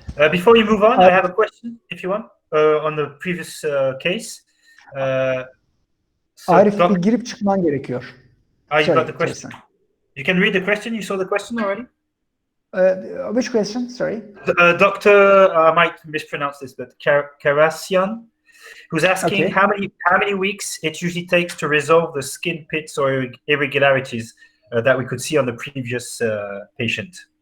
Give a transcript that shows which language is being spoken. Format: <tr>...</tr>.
<en>Before you move on, I have a question, if you want, on the previous case.</en> <tr>Arif, bir girip çıkman gerekiyor.</tr> <en>You got the question. You can read the question. You saw the question already? Which question? Sorry. Doctor, I might mispronounce this, but Karasian, who's asking Okay. how many weeks it usually takes to resolve the skin pits or irregularities that we could see on the previous patient.</en>